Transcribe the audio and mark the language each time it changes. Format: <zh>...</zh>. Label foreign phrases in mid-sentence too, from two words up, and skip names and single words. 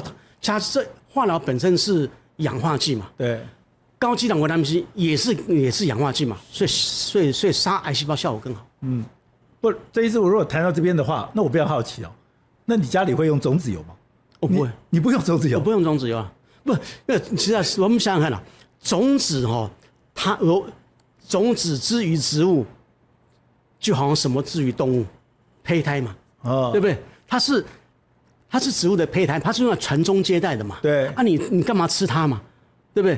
<zh>它這化療本身是氧化劑嘛，對，高劑量維他命 C 也是氧化劑嘛，所以殺癌細胞效果更好。不，這一次我如果談到這邊的話，那我比較好奇那你家裡會用種子油嗎？我不會，你不用種子油？我不用種子油啊，不，其實我們想想看種子它種子之於植物，就好像什麼之於動物，胚胎嘛，對不對？它是植物的胚胎，它是用來傳宗接代的嘛。對。你幹嘛吃它嘛？對不對？</zh>